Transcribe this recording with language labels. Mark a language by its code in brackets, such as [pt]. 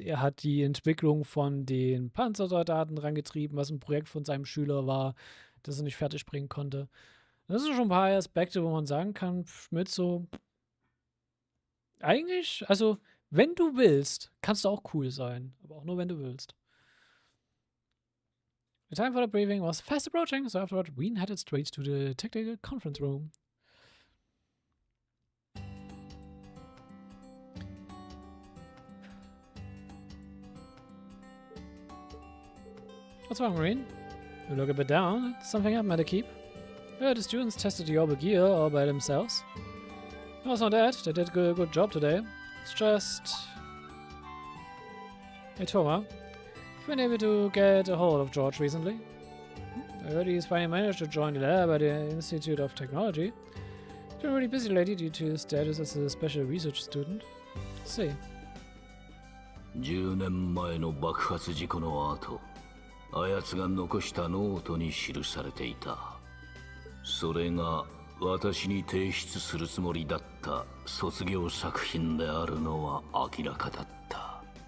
[de] Er hat die Entwicklung von den Panzersoldaten rangetrieben, was ein Projekt von seinem Schüler war, das er nicht fertig bringen konnte. Das sind schon ein paar Aspekte, wo man sagen kann, Schmidt so... Eigentlich, also, wenn du willst, kannst du auch cool sein. Aber auch nur, wenn du willst. [en] The time for the briefing was fast approaching, so afterward, Wien headed straight to the technical conference room. What's wrong, Marine? You look a bit down. Something happened at the keep? The students tested the orbital gear all by themselves. No, it's not that. They did a good job today. It's just... Hey, Thomas. I've been able to get a hold of George recently. I heard he's finally managed to join the lab at the Institute of Technology. He's been really busy lately due to his status as a special research student. Let's see. [ja] 10年前の爆発事故の後、あやつが残したノートに記されていた。それが私に提出するつもりだった卒業作品であるのは明らかだった。